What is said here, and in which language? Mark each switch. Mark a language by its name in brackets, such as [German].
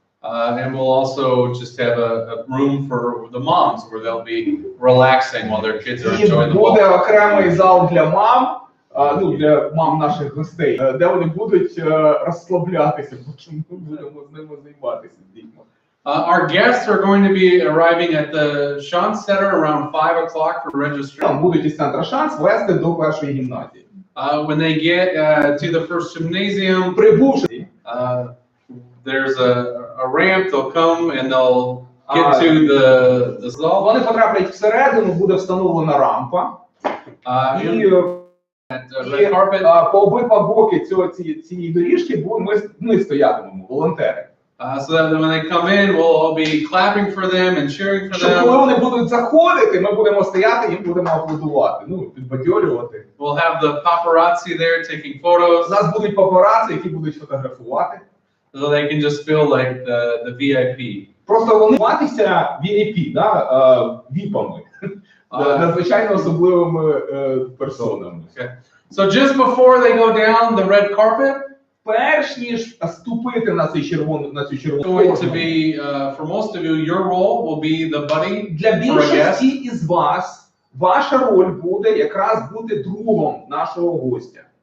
[English] And we'll also just have a room for the moms where they'll be relaxing while their kids are enjoying the ball. [Ukrainian] Буде окремий зал для мам, для мам наших гостей, де вони будуть розслаблятися, бо ми будемо з ними займатися з дітьми. [English] Our guests are going to be arriving at the Chance Center around 5 o'clock for registration. [Ukrainian] Будуть із центра Шанс вести до першої гімназії. [English] When they get to the first gymnasium, [Ukrainian] прибувши, [English] there's a ramp. They'll come and they'll get to the zall. [Ukrainian] Вони потраплять всередину, буде встановлена рампа. І по обидва боки цієї доріжки ми стоятимемо, волонтери. [English] So that when they come in, we'll all be clapping for them and cheering for them. [Ukrainian] Коли вони будуть заходити, ми будемо стояти, їм будемо аплодувати, підбадьорювати. [English] We'll have the paparazzi there taking photos. [Ukrainian] У нас будуть папараці, які будуть фотографувати. [English] So they can just feel like the VIP. [Ukrainian] Просто вони матися VIP, віпами, надзвичайно особливими персонами. [English] So just before they go down the red carpet, [Ukrainian] перш ніж ступити на цю червону [English] going to be for most of you, your role will be the buddy. [Ukrainian] Для більшості із вас ваша роль буде якраз бути другом нашого гостя.